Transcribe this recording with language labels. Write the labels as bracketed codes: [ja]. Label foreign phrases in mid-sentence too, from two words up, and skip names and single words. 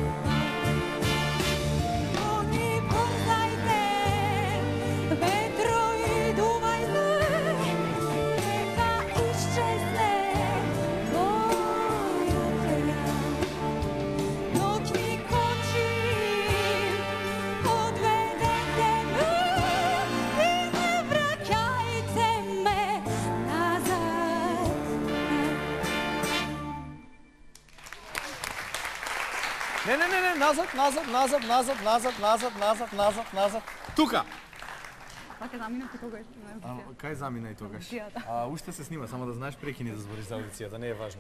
[sr] Konji, brzajte, vetro i duvajte, neka iščezne moj otrag, dok mi koči, odvedete me i ne vraćajte me nazad. [mk] Не, назад. Тука. Пак заминати тогаш. Кај замина и тогаш? Аудијата. Уште се снима, само да знаеш прекини да збориш за аудицијата, не е важно.